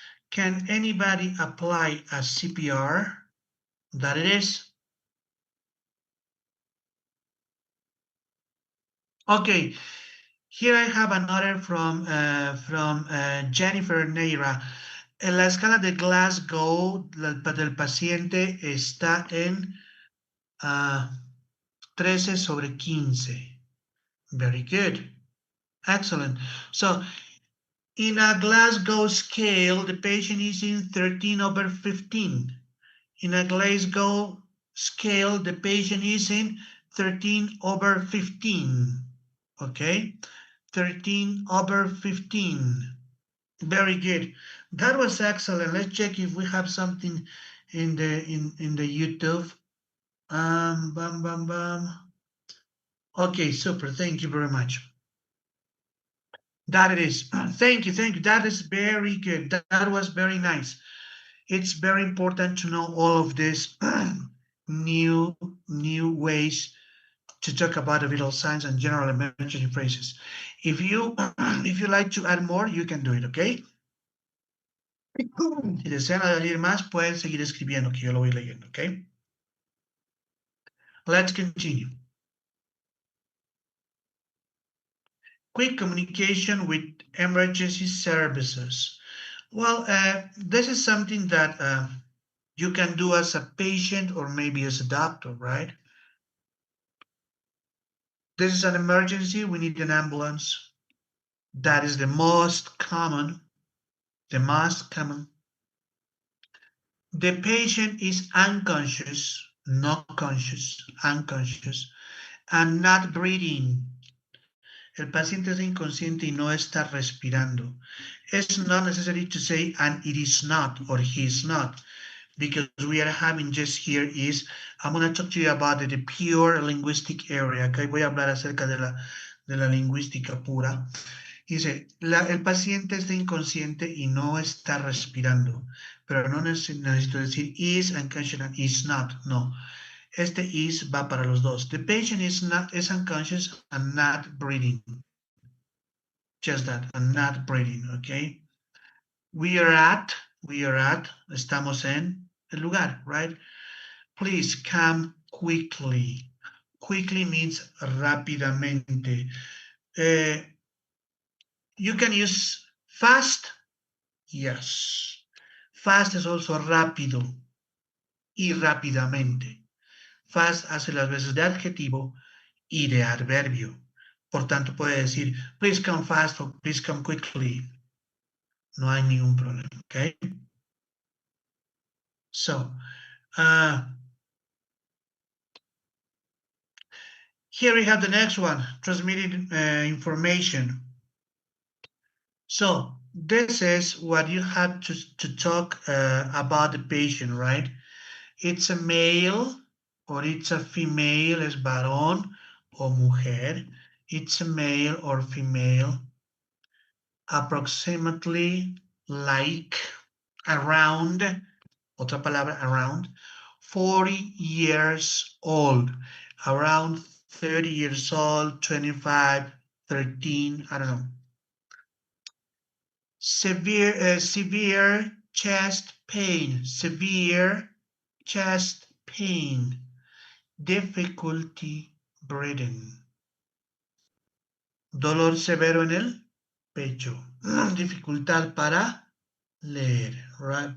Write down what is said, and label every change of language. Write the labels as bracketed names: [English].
[English] Can anybody apply a CPR? That it is. Okay, here I have another from Jennifer Neira. [Spanish] En la escala de Glasgow del paciente está en 13/15. [English] Very good. Excellent. So, in a Glasgow scale, the patient is in 13/15. In a Glasgow scale, the patient is in 13/15. Okay, 13/15. Very good. That was excellent. Let's check if we have something in the YouTube. Bam, bam, bam. Okay, super. Thank you very much. That it is. Thank you. That is very good. That was very nice. It's very important to know all of these new ways to talk about the vital signs and general emergency phrases. If you like to add more, you can do it, okay? [Spanish] Si desean añadir más, pueden seguir escribiendo, que yo lo voy leyendo, okay? [English] Let's continue. Quick communication with emergency services. Well, this is something that you can do as a patient or maybe as a doctor, right? This is an emergency. We need an ambulance. That is the most common. The most common. The patient is unconscious, not conscious, unconscious, and not breathing. [Spanish] El paciente es inconsciente y no está respirando. [English] It's not necessary to say, and it is not, or he is not, because we are having just here is, I'm going to talk to you about the pure linguistic area. [Spanish] Okay, voy a hablar acerca de la lingüística pura. Dice, el paciente está inconsciente y no está respirando, pero no necesito decir [English] is unconscious and is not, [Spanish] no. Este is va para los dos. [English] The patient is unconscious and not breathing. Just that, and not breathing, okay? We are at, [Spanish] estamos en el lugar, [English] right? Please come quickly. Quickly means rápidamente. You can use fast. Yes. Fast is also [Spanish] rápido y rápidamente. Fast hace las veces de adjetivo y de adverbio. Por tanto, puede decir, [English] please come fast or please come quickly. [Spanish] No hay ningún problema, okay? [English] So, here we have the next one, transmitting information. So, this is what you have to talk about the patient, right? It's a male or it's a female, [Spanish] es varón o mujer. [English] It's a male or female. Approximately, like, around, [Spanish] otra palabra, [English] around, 40 years old. Around 30 years old, 25, 13, I don't know. Severe chest pain, severe chest pain, difficulty breathing. [Spanish] Dolor severo en el pecho, dificultad para leer, right?